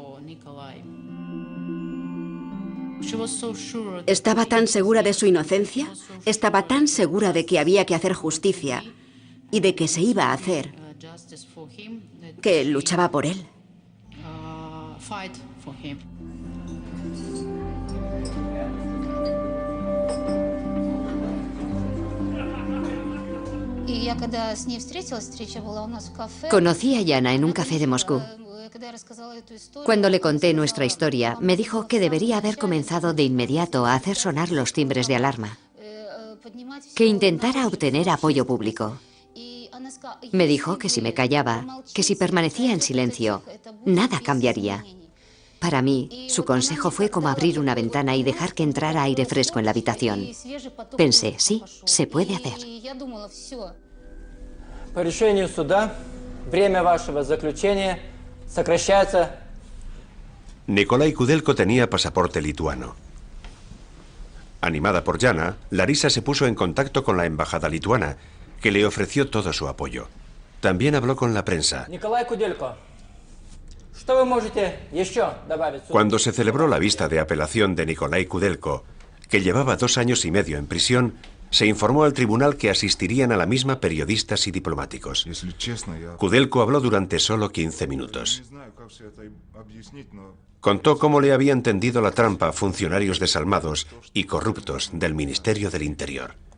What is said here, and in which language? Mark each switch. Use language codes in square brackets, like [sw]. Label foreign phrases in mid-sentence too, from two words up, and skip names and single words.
[es] Estaba tan segura de su inocencia, estaba tan segura de que había que hacer justicia y de que se iba a hacer, que luchaba por él. [en] fight for him. [es] Conocí a Yana en un café de Moscú. Cuando le conté nuestra historia, me dijo que debería haber comenzado de inmediato a hacer sonar los timbres de alarma, que intentara obtener apoyo público. Me dijo que si me callaba, que si permanecía en silencio, nada cambiaría. Para mí, su consejo fue como abrir una ventana y dejar que entrara aire fresco en la habitación. Pensé, sí, se puede hacer. [ru] По решению суда, время вашего заключения сокращается. [es] Nikolai Kudelko tenía pasaporte lituano. Animada por Yana, Larisa se puso en contacto con la embajada lituana, que le ofreció todo su apoyo. También habló con la prensa. [ru] Nikolai Kudelko, ¿что вы можете еще добавить? [es] Cuando se celebró la vista de apelación de Nikolai Kudelko, que llevaba 2 años y medio en prisión, se informó al tribunal que asistirían a la misma periodistas y diplomáticos. Kudelko habló durante solo 15 minutos. Contó cómo le habían tendido la trampa a funcionarios desalmados y corruptos del Ministerio del Interior.